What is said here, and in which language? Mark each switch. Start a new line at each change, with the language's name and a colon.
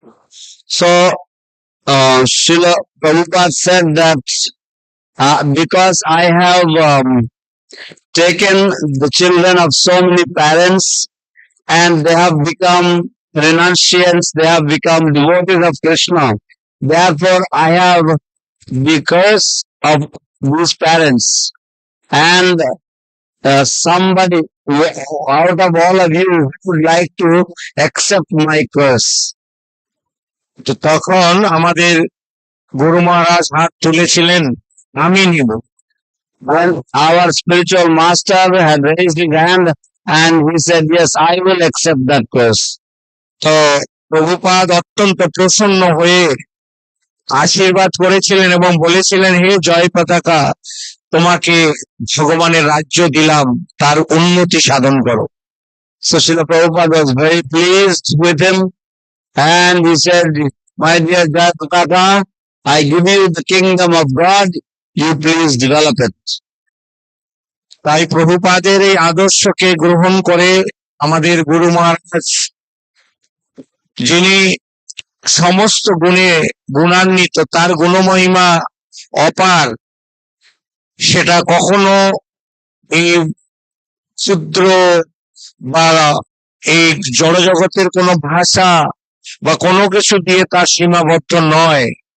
English: So, Srila Prabhupada said that because I have taken the children of so many parents and they have become renunciants, they have become devotees of Krishna. Therefore, I have the curse of these parents, and somebody out of all of you would like to accept my curse.
Bangla: তো তখন আমাদের গুরু মহারাজ হাত তুলেছিলেন, আমি নিব।
English: When our spiritual master had raised his hand and he said, yes, I will accept that curse.
Bangla: তো প্রভুপাদ অত্যন্ত প্রসন্ন হয়ে আশীর্বাদ করেছিলেন এবং বলেছিলেন, হে জয় পতাকা, তোমাকে ভগবানের রাজ্য দিলাম, তার উন্নতি সাধন করো।
English: So Srila Prabhupada was very pleased with him and he said, my dear Jayapataka, I give you the kingdom of God, you please develop it.
Bangla: তাই প্রভুপাদের এই আদর্শকে গ্রহণ করে আমাদের গুরু মহারাজ, যিনি সমস্ত গুণে গুণান্বিত, তার গুণমহিমা অপার, সেটা কখনো এই ক্ষুদ্র বা এই জড়জগতের কোনো ভাষা বা কোনো কিছু দিয়ে তার সীমাবদ্ধ নয়।